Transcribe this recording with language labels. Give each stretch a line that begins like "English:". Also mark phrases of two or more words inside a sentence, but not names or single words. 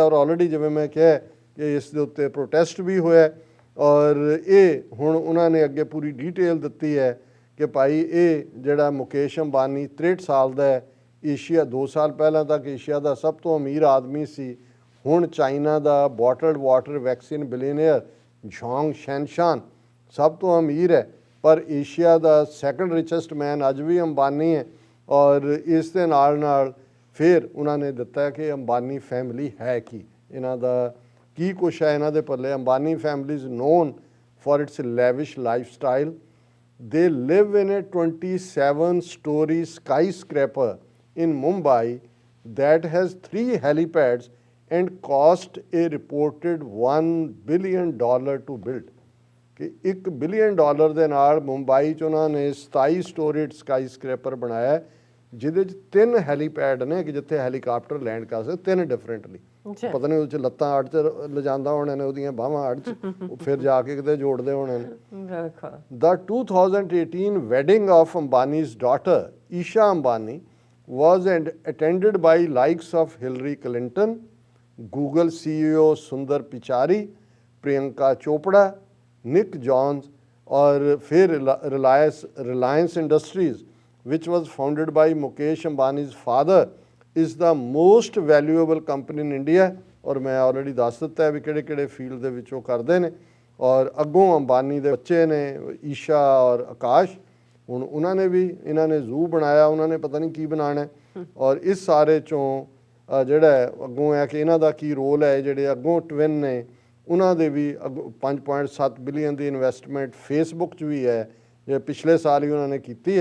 Punjabi: ਔਰ ਆਲਰੇਡੀ ਜਿਵੇਂ ਮੈਂ ਕਿਹਾ ਕਿ ਇਸ ਦੇ ਉੱਤੇ ਪ੍ਰੋਟੈਸਟ ਵੀ ਹੋਇਆ ਔਰ ਇਹ ਹੁਣ ਉਹਨਾਂ ਨੇ ਅੱਗੇ ਪੂਰੀ ਡੀਟੇਲ ਦਿੱਤੀ ਹੈ ਕਿ ਭਾਈ ਇਹ ਜਿਹੜਾ ਮੁਕੇਸ਼ ਅੰਬਾਨੀ 63 ਸਾਲ ਦਾ ਹੈ, ਏਸ਼ੀਆ 2 ਸਾਲ ਪਹਿਲਾਂ ਤੱਕ ਏਸ਼ੀਆ ਦਾ ਸਭ ਤੋਂ ਅਮੀਰ ਆਦਮੀ ਸੀ, ਹੁਣ ਚਾਈਨਾ ਦਾ
English: bottled water vaccine billionaire
Punjabi: ਝੋਂਗ ਸ਼ੈਨਸ਼ਾਨ ਸਭ ਤੋਂ ਅਮੀਰ ਹੈ, ਪਰ ਏਸ਼ੀਆ ਦਾ
English: second richest man
Punjabi: ਅੱਜ ਵੀ ਅੰਬਾਨੀ ਹੈ। ਔਰ ਇਸ ਦੇ ਨਾਲ ਫਿਰ ਉਹਨਾਂ ਨੇ ਦਿੱਤਾ ਕਿ ਅੰਬਾਨੀ ਫੈਮਿਲੀ ਹੈ ਕੀ, ਇਹਨਾਂ ਦਾ ਕੀ ਕੁਛ ਹੈ ਇਹਨਾਂ ਦੇ ਪੱਲੇ।
English: Ambani family is known for its lavish life style. They live in a 27 story skyscraper in Mumbai that has 3 helipads and cost a reported $1 billion to build.
Punjabi: ਕਿ $1 billion ਦੇ ਨਾਲ ਮੁੰਬਈ 'ਚ ਉਹਨਾਂ ਨੇ
English: 27 storied skyscraper
Punjabi: ਬਣਾਇਆ ਹੈ, ਜਿਹਦੇ 'ਚ 3 ਹੈਲੀਪੈਡ ਨੇ ਕਿ ਜਿੱਥੇ ਹੈਲੀਕਾਪਟਰ ਲੈਂਡ ਕਰ ਸਕਦੇ, 3 ਡਿਫਰੈਂਟਲੀ। ਪਤਾ ਨਹੀਂ ਉਹਦੇ 'ਚ ਲੱਤਾਂ ਅੱਡ 'ਚ ਲਿਜਾਂਦਾ ਹੋਣੇ ਨੇ, ਉਹਦੀਆਂ ਬਾਹਾਂ ਅੱਡ 'ਚ, ਫਿਰ ਜਾ ਕੇ ਕਿਤੇ ਜੋੜਦੇ ਹੋਣੇ ਨੇ।
English: The 2018 wedding of Ambani's daughter Isha Ambani was attended by likes of Hillary Clinton, Google CEO Sundar Pichai, Priyanka Chopra, Nick Jones,
Hindi: और फिर
English: Reliance Industries, which was founded by Mukesh Ambani's father, is the most valuable company in India।
Punjabi: ਔਰ ਮੈਂ ਆਲਰੇਡੀ ਦੱਸ ਦਿੱਤਾ ਹੈ ਭਈ ਕਿਹੜੇ ਫੀਲਡ ਦੇ ਵਿੱਚ ਉਹ ਕਰਦੇ ਨੇ। और ਅੱਗੋਂ ਅੰਬਾਨੀ ਦੇ ਬੱਚੇ ਨੇ ਈਸ਼ਾ ਔਰ ਆਕਾਸ਼, ਹੁਣ ਉਹਨਾਂ ਨੇ ਵੀ ਇਹਨਾਂ ਨੇ ਜ਼ੂ ਬਣਾਇਆ, ਉਹਨਾਂ ਨੇ ਪਤਾ ਨਹੀਂ ਕੀ ਬਣਾਉਣਾ। ਔਰ ਇਸ ਸਾਰੇ ਚੋਂ ਜਿਹੜਾ ਅੱਗੋਂ ਹੈ ਕਿ ਇਹਨਾਂ ਦਾ ਕੀ ਰੋਲ ਹੈ, ਜਿਹੜੇ ਅੱਗੋਂ ਟਵਿਨ ਨੇ ਉਹਨਾਂ ਦੇ ਵੀ 5.7 ਬਿਲੀਅਨ ਦੀ ਇਨਵੈਸਟਮੈਂਟ ਫੇਸਬੁੱਕ 'ਚ ਵੀ ਹੈ, ਜੇ ਪਿਛਲੇ ਸਾਲ ਹੀ ਉਹਨਾਂ ਨੇ ਕੀਤੀ ਹੈ।